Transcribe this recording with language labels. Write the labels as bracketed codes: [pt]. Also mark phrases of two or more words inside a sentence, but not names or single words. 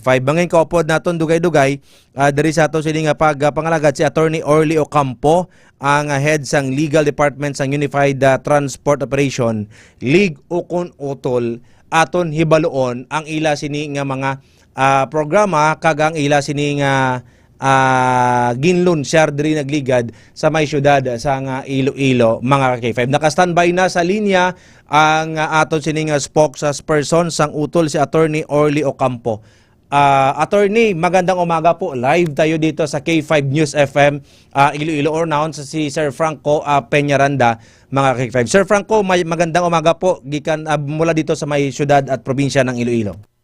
[hil] Bangin kaupod naton dugay-dugay diri sa ato sini nga pagpangalagad si Attorney Orly Ocampo ang head sang Legal Department sang Unified Transport Operation League ukon utol aton hibaluon ang ila sini nga mga programa kag ang ila sini nga ginlunsyar diri nagligad sa may syudad sa nga Iloilo mga ka-K5. Naka-standby na sa linya ang aton sining spokesperson sang utol si Attorney Orly Ocampo. [tl] Attorney, magandang umaga po. Live tayo dito sa K5 News FM Iloilo or now sa si Sir Franco Peñaranda mga K5. Sir Franco, magandang umaga po gikan mula dito sa may syudad at probinsya ng Iloilo.